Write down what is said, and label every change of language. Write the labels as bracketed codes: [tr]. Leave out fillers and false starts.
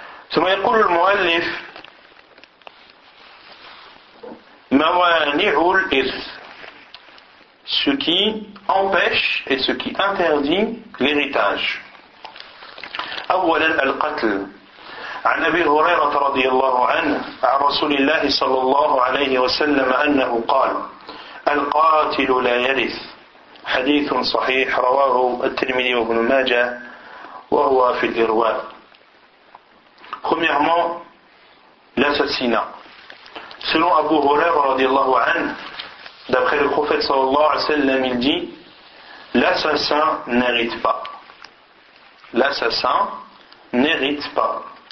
[ar] ثم يقول المؤلف موانع الإرث, [fr] ce qui empêche et ce qui interdit l'héritage. [ar] أولا القتل. عن أبي هريرة رضي الله عنه عن رسول الله صلى الله عليه وسلم أنه قال القاتل لا يرث. حديث صحيح رواه الترمذي وابن ماجه وهو في الإرواء. [fr] Premièrement, l'assassinat. Selon Abu Hurayra [ar] رضي الله عنه, [fr] D'après le prophète sallallahu alayhi wa sallam, il dit « L'assassin n'hérite pas. » L'assassin n'hérite pas.